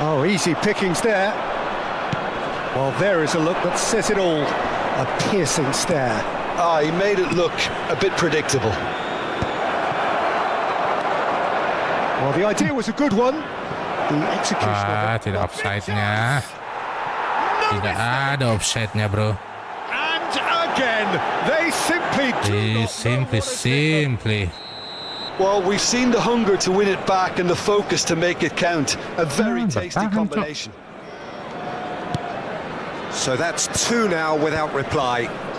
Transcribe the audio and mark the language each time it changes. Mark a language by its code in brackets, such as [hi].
[en] Oh, easy pickings there. Well, there is a look that says it all. A piercing stare. Ah, he made it look a bit predictable. Well, the idea was a good one. The execution of it. [id] Tidak offside-nya. Tidak ada offside-nya, bro. [en] And again, they simply do not know what is Simply. Well, we've seen the hunger to win it back and the focus to make it count. A very tasty combination. So that's 2 now without reply.